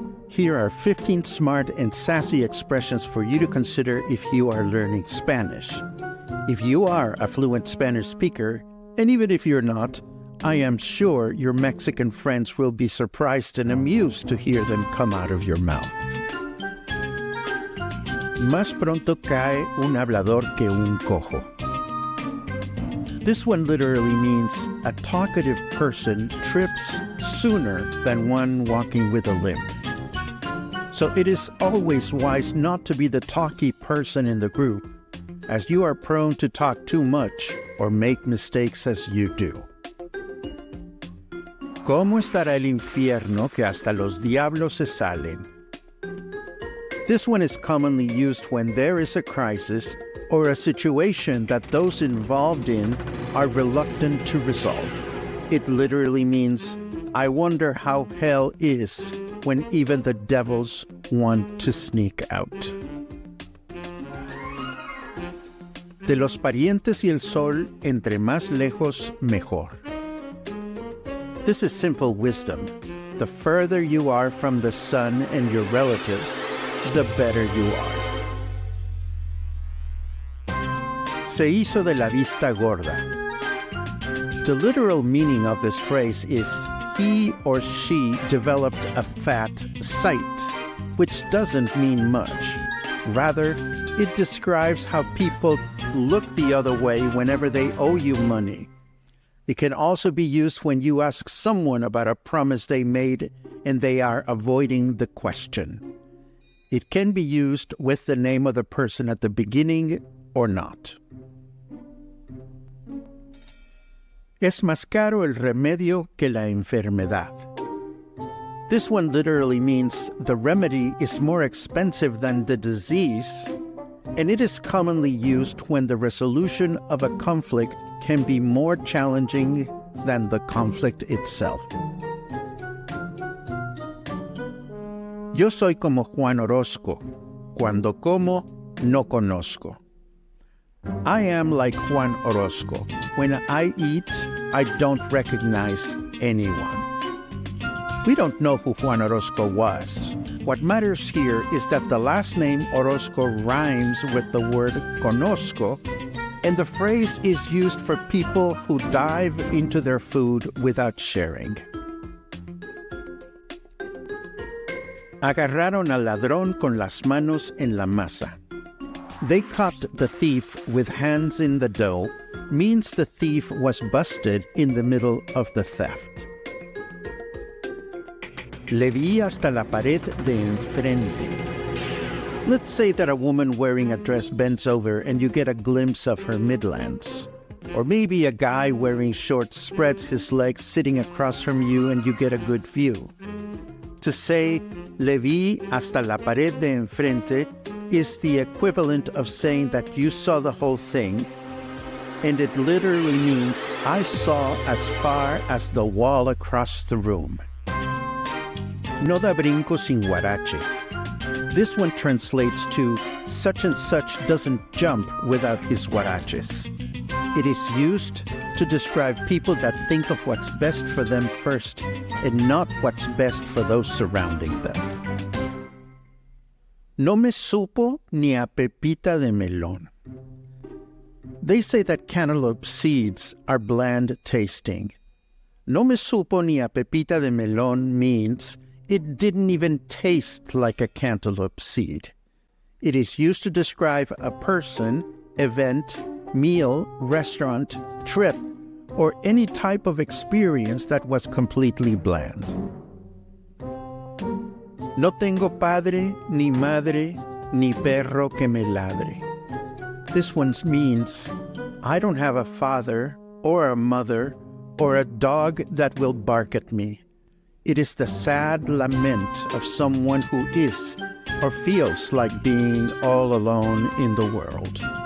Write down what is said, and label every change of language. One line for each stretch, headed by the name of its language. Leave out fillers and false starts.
English: Here are 15 smart and sassy expressions for you to consider if you are learning Spanish. If you are a fluent Spanish speaker, and even if you're not, I am sure your Mexican friends will be surprised and amused to hear them come out of your mouth.
Spanish: Más pronto cae un hablador que un cojo.
English: This one literally means a talkative person trips sooner than one walking with a limp. So it is always wise not to be the talky person in the group, as you are prone to talk too much or make mistakes as you do.
Spanish: ¿Cómo estará el infierno que hasta los diablos se salen?
English: This one is commonly used when there is a crisis or a situation that those involved in are reluctant to resolve. It literally means, I wonder how hell is when even the devils want to sneak out.
Spanish: De los parientes y el sol, entre más lejos, mejor.
English: This is simple wisdom. The further you are from the sun and your relatives, the better you are.
Spanish: Se hizo de la vista gorda.
English: The literal meaning of this phrase is he or she developed a fat sight, which doesn't mean much. Rather, it describes how people look the other way whenever they owe you money. It can also be used when you ask someone about a promise they made and they are avoiding the question. It can be used with the name of the person at the beginning or not.
Spanish: Es más caro el remedio que la enfermedad.
English: This one literally means the remedy is more expensive than the disease, and it is commonly used when the resolution of a conflict can be more challenging than the conflict itself.
Spanish: Yo soy como Juan Orozco. Cuando como, no conozco.
English: I am like Juan Orozco. When I eat, I don't recognize anyone. We don't know who Juan Orozco was. What matters here is that the last name Orozco rhymes with the word conozco, and the phrase is used for people who dive into their food without sharing.
Spanish: Agarraron al ladrón con las manos en la masa.
English: They caught the thief with hands in the dough means the thief was busted in the middle of the theft.
Spanish: Le vi hasta la pared de enfrente.
English: Let's say that a woman wearing a dress bends over and you get a glimpse of her midlands. Or maybe a guy wearing shorts spreads his legs sitting across from you and you get a good view. To say,
Spanish: le vi hasta la pared de enfrente
English: is the equivalent of saying that you saw the whole thing, and it literally means I saw as far as the wall across the room.
Spanish: No da brinco sin huarache.
English: This one translates to such and such doesn't jump without his huaraches. It is used to describe people that think of what's best for them first and not what's best for those surrounding them.
Spanish: No me supo ni a pepita de melón.
English: They say that cantaloupe seeds are bland tasting.
Spanish: No me supo ni a pepita de melón
English: means it didn't even taste like a cantaloupe seed. It is used to describe a person, event, meal, restaurant, trip, or any type of experience that was completely bland.
Spanish: No tengo padre, ni madre, ni perro que me ladre.
English: This one means, I don't have a father, or a mother, or a dog that will bark at me. It is the sad lament of someone who is or feels like being all alone in the world.